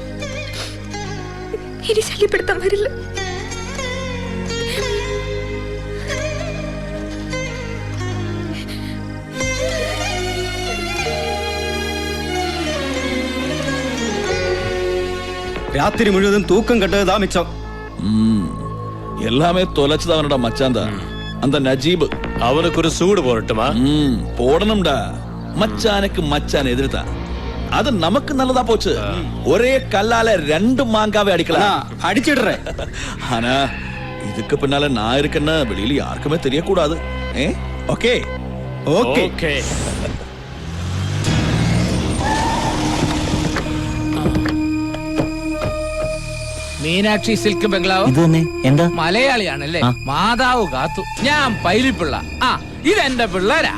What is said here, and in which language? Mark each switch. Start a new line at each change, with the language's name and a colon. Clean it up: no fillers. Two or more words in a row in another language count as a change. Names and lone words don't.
Malayalam: ഇനി ശല്യപ്പെടുത്താൻ വരില്ല. രാത്രി മുഴുവൻ തൂക്കം കെട്ടതാ മിച്ചം.
Tamil: எல்லாமே தொலைச்சது அவனோட மச்சான் தான், அந்த நஜீப். அவனுக்கு ஒரு சூடு போடட்டுமா? போடணும்டா. மச்சானுக்கு மச்சான் எதிர்த்தா அது நமக்கு நல்லதா போச்சு. ஒரே கல்லால 2 மாங்காவை அடிக்கலாம். அடிச்சிடுறேன். ஆனா இதுக்கு பின்னால நான் இருக்கேன்னு வெளியில யாருக்குமே தெரியக்கூடாது. ஓகே
Malayalam: ഓക്കേ. മീനാക്ഷി സിൽക്ക് ബംഗ്ലാവ്. ഇത് തന്നെ. എന്താ? മലയാളിയാണല്ലേ? മാതാവ് കാത്തു. ഞാൻ പൈലിപ്പിള്ള. ഇതെന്റെ പിള്ളേരാ.